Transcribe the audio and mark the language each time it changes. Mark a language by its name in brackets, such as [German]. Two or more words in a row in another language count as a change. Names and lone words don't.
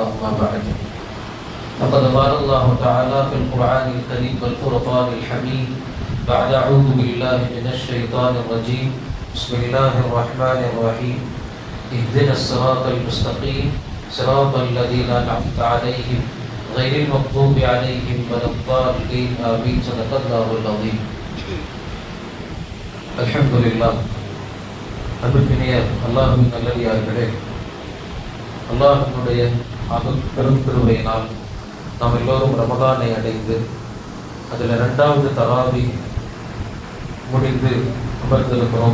[Arabic] أما بعد، فقد قال الله تعالى في القرآن الكريم والفرقان الحميد بعد أعوذ بالله من الشيطان الرجيم بسم الله الرحمن الرحيم اهدنا الصراط المستقيم صراط الذين أنعمت عليهم غير المغضوب عليهم ولا الضالين آمين. صدق الله العظيم. அல்ஹம்துலில்லாஹ். [Tamil] அன்புக்கினிய அல்லாஹ்வின் நல்லடியார்களே, அல்லாஹ்வினுடைய பெரும் கிருபையினால் நாம் எல்லோரும் ரமதானை அடைந்து அதில் 2வது தராவி முடிந்து அமர்ந்திருக்கிறோம்.